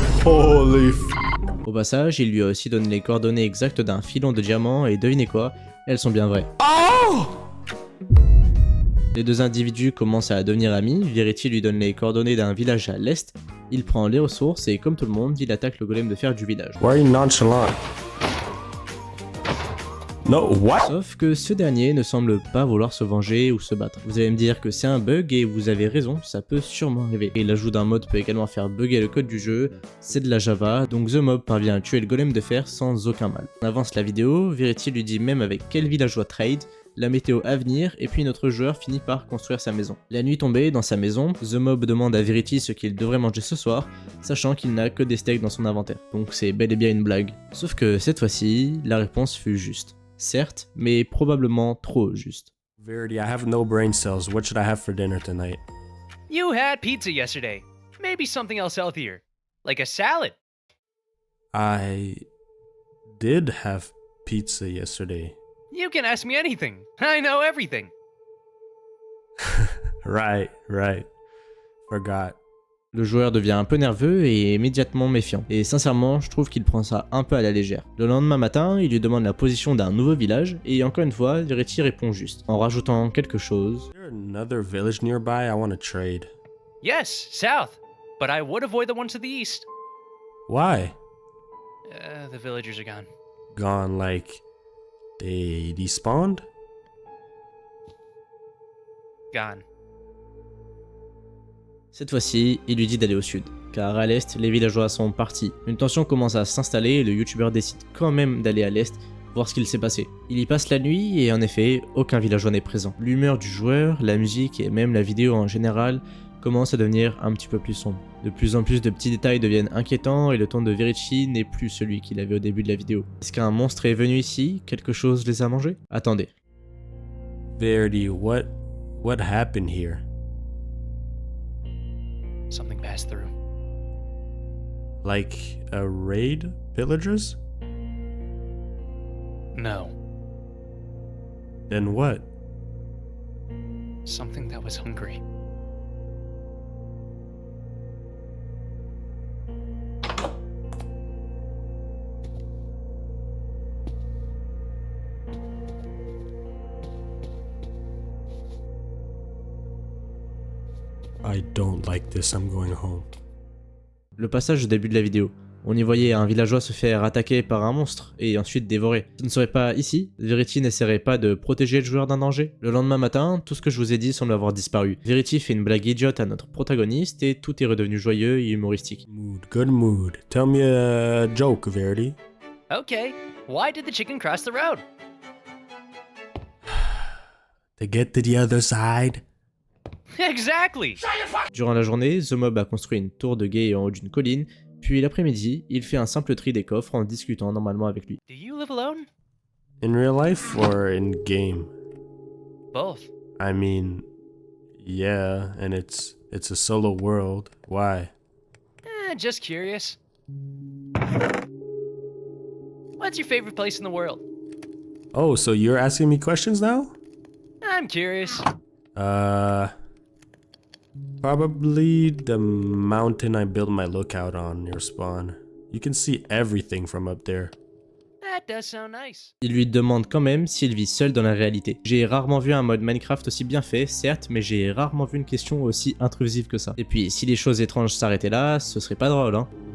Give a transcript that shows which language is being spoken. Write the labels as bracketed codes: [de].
[en] Holy f... [fr] Au passage, il lui a aussi donné les coordonnées exactes d'un filon de diamants, et devinez quoi, elles sont bien vraies. Oh! Les deux individus commencent à devenir amis, Verity lui donne les coordonnées d'un village à l'est, il prend les ressources et comme tout le monde, il attaque le golem de fer du village. [en] Why are you nonchalant? No, what? [fr] Sauf que ce dernier ne semble pas vouloir se venger ou se battre. Vous allez me dire que c'est un bug et vous avez raison, ça peut sûrement arriver. Et l'ajout d'un mode peut également faire bugger le code du jeu, c'est de la Java, donc TheMob parvient à tuer le golem de fer sans aucun mal. On avance la vidéo, Verity lui dit même avec quel villageois trade, la météo à venir, et puis notre joueur finit par construire sa maison. La nuit tombée, dans sa maison, TheMob demande à Verity ce qu'il devrait manger ce soir, sachant qu'il n'a que des steaks dans son inventaire. Donc c'est bel et bien une blague. Sauf que cette fois-ci, la réponse fut juste. Certes, mais probablement trop juste. [en] Verity, I have no brain cells. What should I have for dinner tonight? You had pizza yesterday. Maybe something else healthier. Like a salad. I did have pizza yesterday. You can ask me anything. I know everything. Right. Forgot. [fr] Le joueur devient un peu nerveux et immédiatement méfiant. Et sincèrement, je trouve qu'il prend ça un peu à la légère. Le lendemain matin, il lui demande la position d'un nouveau village, et encore une fois, Verity répond juste, en rajoutant quelque chose. [en] Is there another village nearby I want to trade? Yes, south. But I would avoid the one to the east. Why? The villagers are gone. Gone like they despawned? Gone. [fr] Cette fois-ci, il lui dit d'aller au sud, car à l'est, les villageois sont partis. Une tension commence à s'installer et le youtubeur décide quand même d'aller à l'est, voir ce qu'il s'est passé. Il y passe la nuit et en effet, aucun villageois n'est présent. L'humeur du joueur, la musique et même la vidéo en général commence à devenir un petit peu plus sombre. De plus en plus de petits détails deviennent inquiétants et le ton de Verity n'est plus celui qu'il avait au début de la vidéo. Est-ce qu'un monstre est venu ici? Quelque chose les a mangés? Attendez. [en] Verity, what happened here? Something passed through. Like a raid? Villagers? No. Then what? Something that was hungry. I don't like this, I'm going home. [fr] Le passage au début de la vidéo. On y voyait un villageois se faire attaquer par un monstre et ensuite dévorer. Ce ne serait pas ici? Verity n'essaierait pas de protéger le joueur d'un danger? Le lendemain matin, tout ce que je vous ai dit semble avoir disparu. Verity fait une blague idiote à notre protagoniste et tout est redevenu joyeux et humoristique. [en] Good mood. Tell me a joke, Verity. Okay, why did the chicken cross the road? To get to the other side. Exactly! [fr] Durant la journée, The Mob a construit une tour de guet en haut d'une colline, puis l'après-midi, il fait un simple tri des coffres en discutant normalement avec lui. [en] Do you live alone? In real life or in game? Both. I mean, yeah, and it's a solo world. Why? Just curious. What's your favorite place in the world? Oh, so you're asking me questions now? I'm curious. Probably the mountain I built my lookout on near spawn. You can see everything from up there. That does sound nice. [fr] Il lui demande quand même s'il vit seul dans la réalité. J'ai rarement vu un mode Minecraft aussi bien fait, certes, mais j'ai rarement vu une question aussi intrusive que ça. Et puis, si les choses étranges s'arrêtaient là, ce serait pas drôle, hein.